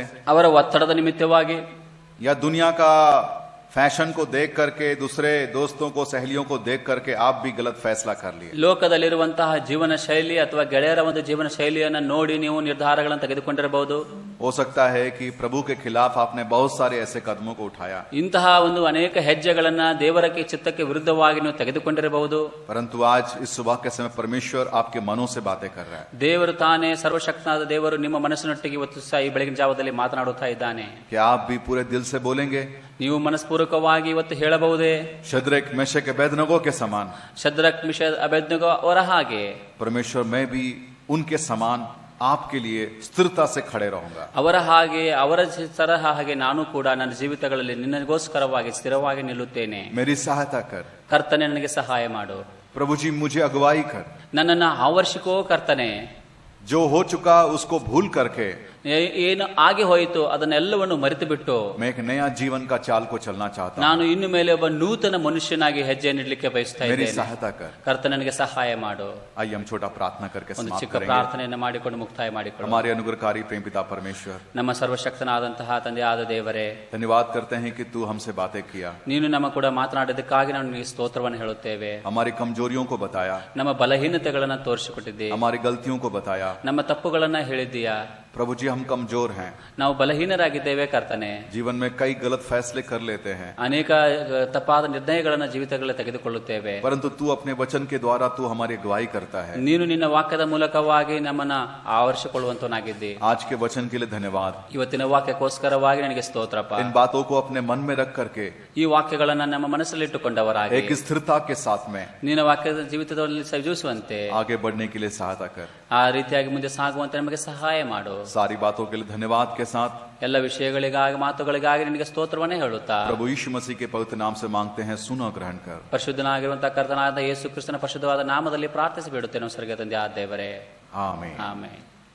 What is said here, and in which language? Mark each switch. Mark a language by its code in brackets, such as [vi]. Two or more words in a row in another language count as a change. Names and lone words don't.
[kn] ಅವರ ಒತ್ತಡದ ನಿಮಿತ್ತವಾಗಿ, [hi] या दुनिया का फैशन को देख करके, दूसरे दोस्तों को, सहेलियों को देख करके आप भी गलत फैसला कर लिए. [kn] ಲೋಕದಲ್ಲಿರುವಂತಹ ಜೀವನ ಶೈಲಿ ಅಥವಾ ಗೆಳೆಯರ ಒಂದು ಜೀವನ ಶೈಲಿಯನ್ನು ನೋಡಿ ನೀವು ನಿರ್ಧಾರಗಳನ್ನು ತೆಗೆದುಕೊಂಡಿರಬಹುದು. [hi] हो सकता है कि प्रभु के खिलाफ आपने बहुत सारे ऐसे कदमों को उठाया, [kn] ಇಂತಹ ಒಂದು ಅನೇಕ ಹೆಜ್ಜೆಗಳನ್ನ ದೇವರ ಚಿತ್ತಕ್ಕೆ ವಿರುದ್ಧವಾಗಿ ನೀವು ತೆಗೆದುಕೊಂಡಿರಬಹುದು. [hi] परंतु आज इस सुबह के समय परमेश्वर आपके मनों से बातें कर रहा है. [kn] ದೇವರು ತಾನೇ, ಸರ್ವಶಕ್ತನಾದ ದೇವರು ನಿಮ್ಮ ಮನಸ್ಸಿನೊಟ್ಟಿಗೆ ಇವತ್ತು ಸಹ ಈ ಬೆಳಗಿನ ಜಾವದಲ್ಲಿ ಮಾತನಾಡುತ್ತಾ ಇದ್ದಾನೆ. [hi] क्या आप भी पूरे दिल से बोलेंगे? [kn] ನೀವು ಮನಸ್ಪೂರ್ವಕವಾಗಿ ಇವತ್ತು ಹೇಳಬಹುದೇ? [hi] शद्रक, मेशक, अबेदनगो के समान, [kn] ಶದ್ರಕ್, ಮಿಶಕ್, ಅಬೇದ್ನೆಗೋ ಅವರ ಹಾಗೆ [hi] परमेश्वर मैं भी उनके समान आपके लिए स्थिरता से खड़े रहूंगा. [kn] ಅವರ ಹಾಗೆ, ಅವರ ತರಹ ಹಾಗೆ ನಾನು ಕೂಡ ನನ್ನ ಜೀವಿತಗಳಲ್ಲಿ ನಿನ್ನಗೋಸ್ಕರವಾಗಿ ಸ್ಥಿರವಾಗಿ ನಿಲ್ಲುತ್ತೇನೆ. [hi] मेरी सहायता कर [kn] ಕರ್ತನೆ, ನನಗೆ ಸಹಾಯ ಮಾಡು. [hi] प्रभु जी, मुझे अगुवाई कर. [kn] ನನ್ನನ್ನು ಆವರ್ಷಿಕೋ ಕರ್ತನೆ. [hi] जो हो चुका उसको भूल करके [kn] ಏನು ಆಗಿ ಹೋಯಿತು ಅದನ್ನೆಲ್ಲವನ್ನು ಮರೆತು ಬಿಟ್ಟು [hi] मैं एक नया जीवन का चाल को चलना चाहता हूं. [kn] ನಾನು ಇನ್ನು ಮೇಲೆ ಒಬ್ಬ ನೂತನ ಮನುಷ್ಯನಾಗಿ ಹೆಜ್ಜೆ ನೀಡಲಿಕ್ಕೆ ಬಯಸ್ತಾ [hi] मेरी [kn] ಇದ್ದೇನೆ. [hi] सहायता कर. [kn] ಕರ್ತನೆ, ನನಗೆ ಸಹಾಯ ಮಾಡು. [hi] आइए हम छोटा प्रार्थना करके [kn] ಒಂದು [hi] समाप्त [kn] ಚಿಕ್ಕ [hi] करेंगे. [kn] ಪ್ರಾರ್ಥನೆಯನ್ನು ಮಾಡಿಕೊಂಡು ಮುಕ್ತಾಯ ಮಾಡಿಕೊಳ್ಳೋಣ. [hi] हमारे अनुग्रहकारी प्रेम पिता परमेश्वर, [kn] ನಮ್ಮ ಸರ್ವಶಕ್ತನಾದಂತಹ ತಂದೆಯಾದ ದೇವರೇ, [hi] धन्यवाद करते हैं कि तू हमसे बातें किया, [kn] ನೀನು ನಮ್ಮ ಕೂಡ ಮಾತನಾಡಿದ್ದಕ್ಕಾಗಿ ನಾವು ನಿನಗೆ ಸ್ತೋತ್ರವನ್ನು ಹೇಳುತ್ತೇವೆ. [hi] हमारी कमजोरियों को बताया, [kn] ನಮ್ಮ ಬಲಹೀನತೆಗಳನ್ನು ತೋರಿಸಿಕೊಟ್ಟಿದ್ದೆ, [hi] हमारी गलतियों को बताया. [kn] ನಮ್ಮ ತಪ್ಪುಗಳನ್ನ ಹೇಳಿದ್ದೀಯಾ. [hi] प्रभु जी, हम कमजोर हैं, [kn] ನಾವು ಬಲಹೀನರಾಗಿದ್ದೇವೆ ಕರ್ತನೆ. [hi] जीवन में कई गलत फैसले कर लेते हैं, [kn] ಅನೇಕ ತಪ್ಪಾದ ನಿರ್ಣಯಗಳನ್ನ ಜೀವಿತಗಳಲ್ಲಿ ತೆಗೆದುಕೊಳ್ಳುತ್ತೇವೆ. [hi] परंतु तू अपने वचन के द्वारा तू हमारी अगुवाई करता है. [kn] ನೀನು ನಿನ್ನ ವಾಕ್ಯದ ಮೂಲಕವಾಗಿ ನಮ್ಮನ್ನ ಆವರಿಸಿಕೊಳ್ಳುವಂತನಾಗಿದ್ದಿ. [hi] आज के वचन के लिए धन्यवाद. [kn] ಇವತ್ತಿನ ವಾಕ್ಯಕ್ಕೋಸ್ಕರವಾಗಿ ನನಗೆ ಸ್ತೋತ್ರಪ್ಪ. [hi] इन बातों को अपने मन में रख करके [kn] ಈ ವಾಕ್ಯಗಳನ್ನ ನಮ್ಮ ಮನಸ್ಸಲ್ಲಿಟ್ಟುಕೊಂಡವರಾಗಿ [hi] एक स्थिरता के साथ में [kn] ನಿನ್ನ ವಾಕ್ಯದ ಜೀವಿತದಲ್ಲಿ ಸಜೀವಿಸುವಂತೆ [hi] आगे बढ़ने के लिए सहायता कर. [kn] ಆ ರೀತಿಯಾಗಿ ಮುಂದೆ ಸಾಗುವಂತೆ ನಮಗೆ ಸಹಾಯ ಮಾಡು. [hi] सारी बातों के लिए धन्यवाद के साथ [kn] ಎಲ್ಲ ವಿಷಯಗಳಿಗಾಗಿ, ಮಾತುಗಳಿಗಾಗಿ ನಿನಗೆ ಸ್ತೋತ್ರವನ್ನೇ ಹೇಳುತ್ತಾ [hi] प्रभु यीशु मसीह के पवित्र नाम से मांगते हैं, सुनो ग्रहण कर. [kn] ಪರಿಶುದ್ಧನಾಗಿರುವಂತಹ ಕರ್ತನಾದ ಯೇಸು ಕ್ರಿಸ್ತನ ಪರಿಶುದ್ಧವಾದ ನಾಮದಲ್ಲಿ ಪ್ರಾರ್ಥಿಸಿ ಬಿಡುತ್ತೇನೆ. ಸ್ವರ್ಗೀಯ ತಂದೆ ಆದ ದೇವರೇ, [hi] आमीन. [kn] ಆಮೆನ್.